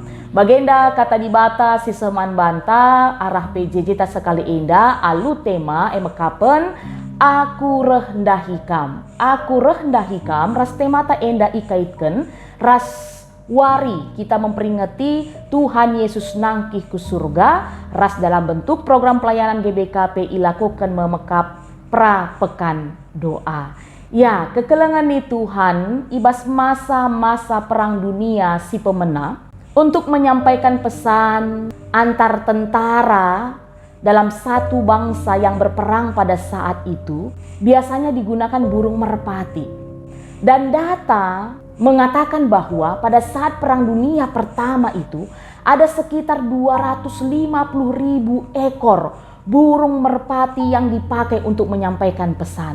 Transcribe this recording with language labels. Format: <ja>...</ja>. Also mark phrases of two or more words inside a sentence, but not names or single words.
<btx>Bagenda kata dibata si seman banta arah PJJ ta sekali enda alu tema emekapen aku rendah hikam ras temata enda ikaitkan ras wari kita memperingati Tuhan Yesus nangkih ke surga ras</btx> <id>dalam bentuk program pelayanan</id> <btx>GBKP ilakukan memekap prapekan doa.</btx> <id>Ya,</id> <btx>kekelengan ni Tuhan ibas</btx> <id>masa-masa perang dunia</id> <btx>si pemena</btx> <id>untuk menyampaikan pesan antar tentara dalam satu bangsa yang berperang pada saat itu biasanya digunakan burung merpati. Dan data mengatakan bahwa pada saat perang dunia pertama itu ada sekitar 250.000 ekor burung merpati yang dipakai untuk menyampaikan pesan.</id>